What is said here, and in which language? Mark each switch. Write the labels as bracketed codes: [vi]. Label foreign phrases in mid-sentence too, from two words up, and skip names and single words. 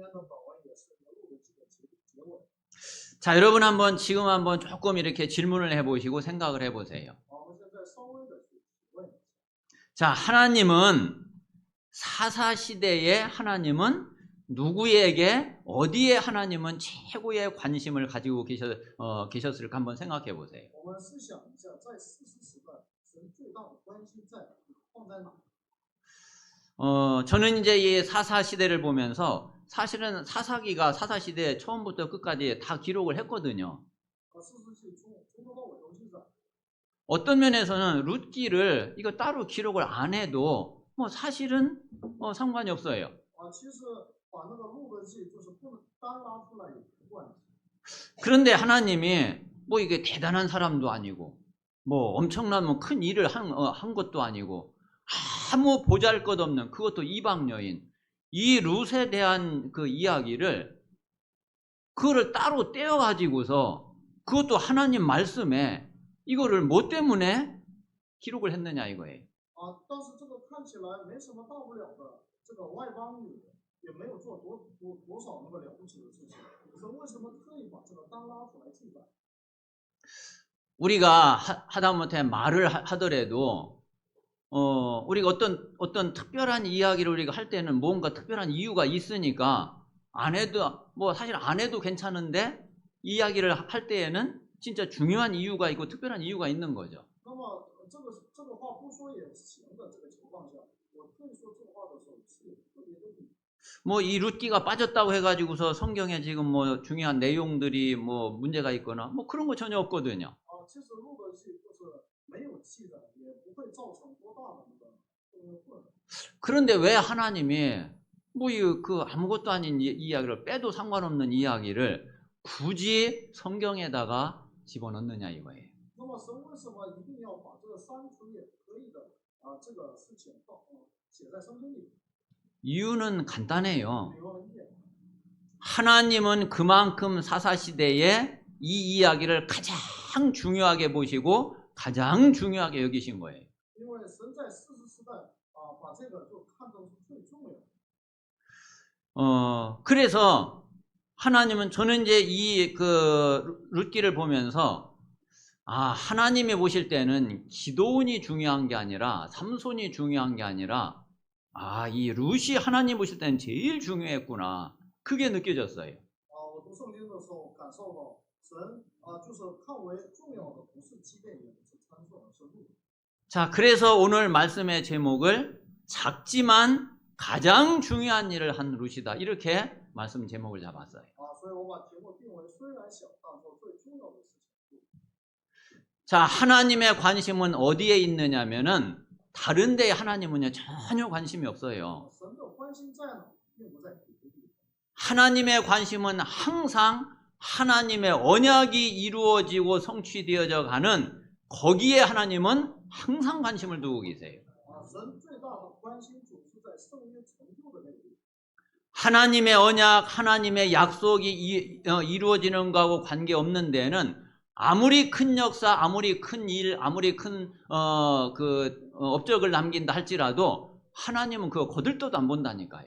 [ko] 자, 여러분 지금 한번 조금 이렇게 질문을 해보시고 생각을 해보세요. 자, 하나님은 사사시대에 하나님은 누구에게 어디에 하나님은 최고의 관심을 가지고 계셨을까 한번 생각해 보세요. [zh] 我们试想一下，在士师时代，神最大的关心放在哪？ [ko] 저는 이제 이 사사시대를 보면서 사실은 사사시대 처음부터 끝까지 다 기록을 했거든요. [zh] 士师记从头到尾都记载。 [ko] 어떤 면에서는 룻기를 이거 따로 기록을 안 해도 뭐 사실은 상관이 없어요. [zh] 其实把那个路德记就是不能单拉出来也没关系。 [ko] 그런데 하나님이 뭐 이게 대단한 사람도 아니고 뭐 엄청난 뭐 큰 일을 한 것도 아니고 아무 보잘것없는 그것도 이방 여인 이 룻에 대한 그 이야기를 그거를 따로 떼어 가지고서 그것도 하나님 말씀에 이거를 뭐 때문에 기록을 했느냐 이거예요. [zh] 但是这个看起来没什么大不了的，这个外邦女也没有做多少那么了不起的事情，可是为什么特意把这个单拉出来记载？ [ko] 우리가 하다못해 말을 하더라도 우리가 어떤 특별한 이야기를 우리가 할 때는 뭔가 특별한 이유가 있으니까 안 해도 뭐 사실 안 해도 괜찮은데 이야기를 할 때에는 진짜 중요한 이유가 있고 특별한 이유가 있는 거죠. [zh] 那么这个话不说也行的这个情况下，我特意说这个话的时候是有特别的理由。 [ko] 뭐 이 룻기가 빠졌다고 해가지고서 성경에 지금 뭐 중요한 내용들이 뭐 문제가 있거나 뭐 그런 거 전혀 없거든요. [zh] 其实路德记就是没有记载，也不会造成多大的那个混乱。 [ko] 그런데 왜 하나님이 뭐 그 아무것도 아닌 이야기를 빼도 상관없는 이야기를 굳이 성경에다가 집어넣느냐 이거예요. [zh] 那么神为什么一定要把这个删除也可以的这个事情写在圣经里？ [ko] 이유는 간단해요. [zh] 有问题。 [ko] 하나님은 그만큼 사사시대에 이 이야기를 가장 중요하게 보시고 가장 중요하게 여기신 거예요. [zh] 因为神在士师时代把这个就看成是最重要的。 [ko] 그래서 하나님은 저는 이제 이 그 룻기를 보면서 하나님이 보실 때는 기도원이 중요한 게 아니라 삼손이 중요한 게 아니라 이 룻이 하나님 보실 때는 제일 중요했구나. 그게 느껴졌어요. [zh] 我读圣经的时候感受到神就是看为重要的不是基甸也不是参孙而是路。 [ko] 자, 그래서 오늘 말씀의 제목을 작지만 가장 중요한 일을 한 룻이다. 이렇게 말씀 제목을 잡았어요. [zh] 所以我把题目定为虽然小但做最重要的事情。 [ko] 자, 하나님의 관심은 어디에 있느냐면은 다른 데에 하나님은요 전혀 관심이 없어요. [zh] 神的关心在哪，并不在别的地方。 [ko] 하나님의 관심은 항상 하나님의 언약이 이루어지고 성취되어져 가는 거기에 하나님은 항상 관심을 두고 계세요. [zh] 神最大的关心总是在圣约成就的那个地方。 [ko] 하나님의 언약, 하나님의 약속이 이루어지는 거하고 관계없는 데는 아무리 큰 역사, 아무리 큰 일, 아무리 큰 업적을 남긴다 할지라도 하나님은 그거 거들떠도 안 본다니까요.